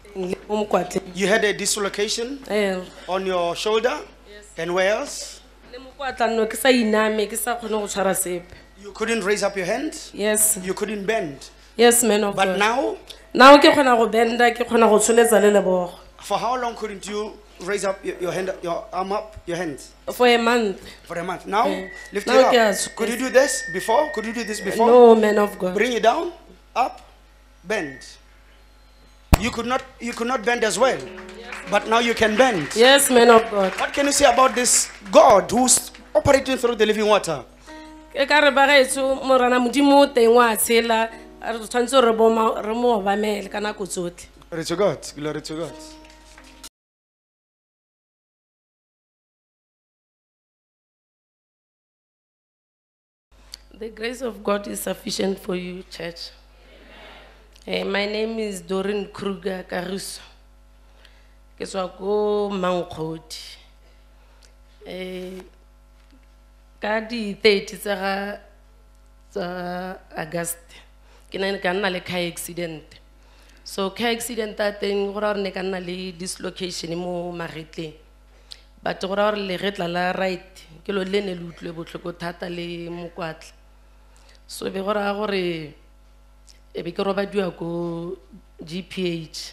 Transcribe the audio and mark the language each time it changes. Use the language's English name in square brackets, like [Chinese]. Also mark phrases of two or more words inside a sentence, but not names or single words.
[English] You had a dislocation on your shoulder? Yes. And where else? You couldn't raise up your hand? Yes. You couldn't bend? Yes, man of But God. now? [Tswana] Now ke khona go benda, ke khona go tsholetsa le lebogo. [English] For how long couldn't you raise up your hand, your arm up, your hands? For a month. For a month. Now, lift Now it yes, up. Could you do this before? Could you do this before? No, man of God. Bring it down, up, bend. You could not bend as well. But now you can bend. Yes, man of God. What can you say about this God who's operating through the living water? [Tswana] Ke ka re ba gaetso morana modimo teng wa tshela re tshwantse re mo obamele ka nako tsotlhe. [English] Glory to God. Glory to God. The grace of God is sufficient for you, church. My name is Doreen Kruger Karuso. [Tswana] Ke tswa ko Mankgodi. Ka di 30 tsa August ke ne ka nna le [English] car accident. [Tswana] So [English] car accident [Tswana] a teng go ra re ne ka nna le dislocation mo magetleng. But go ra re le getla la right ke lo le ne le utlwe botlhoko thata le mokwatla. So be go ra gore e be ke robadiwa ko GPH.